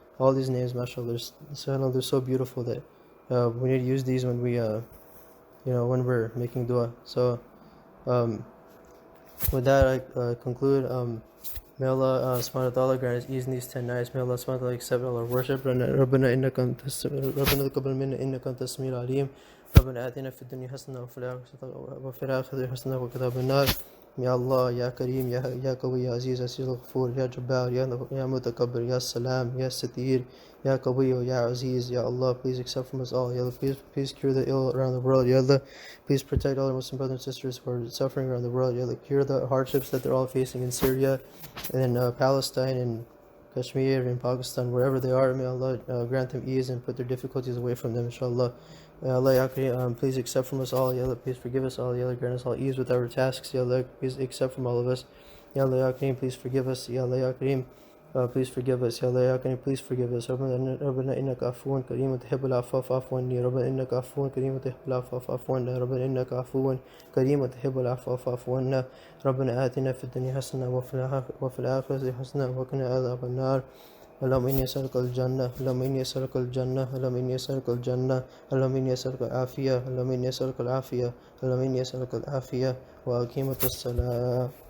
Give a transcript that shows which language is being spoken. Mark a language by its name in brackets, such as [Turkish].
[English] All these names, mashallah, they're so beautiful that we need to use these when when we're making dua. So with that I conclude. May Allah subhanahu wa ta'ala grant us ease in these 10 nights. May Allah subhanahu wa ta'ala accept all our worship. [Arabic] ربنا تقبل منا إنك أنت السميع العليم. ربنا آتنا في الدنيا حسنة وفي الآخرة حسنة وقنا عذاب النار. [English] Ya Allah, Ya Kareem, Ya Qawi, Ya Aziz, Aziz Al-Ghafur, Ya Jabbar, Ya Mutakabbir, Ya Salam, Ya Satir, Ya Qawi, Ya Aziz. Ya Allah, please accept from us all. Ya Allah, please cure the ill around the world. Ya Allah, please protect all our Muslim brothers and sisters who are suffering around the world. Ya Allah, cure the hardships that they're all facing in Syria and in Palestine and Kashmir and Pakistan, wherever they are. May Allah grant them ease and put their difficulties away from them, inshallah. Ya Allah, Ya Kareem, please accept from us all. Ya Allah, please forgive us all. Ya Allah, grant us all ease with our tasks. Ya Allah, please accept from all of us. Ya Allah, Ya Kareem, please forgive us. Ya Allah, Ya Kareem, please forgive us. Ya Allah, Ya Kareem, please forgive us. [Arabic] ربنا إنك عفو كريم تحب العفو فاعف عني. ربنا إنك عفو كريم تحب العفو فاعف عنا. ربنا إنك عفو كريم تحب العفو فاعف عنا. ربنا آتنا في الدنيا حسنة وفي الآخرة حسنة وقنا عذاب النار. اللهم إني أسألك الجنة، اللهم إني أسألك الجنة، اللهم إني أسألك الجنة، اللهم إني أسألك العافية، اللهم إني أسألك العافية، اللهم إني أسألك العافية وأقيمة الصلاة.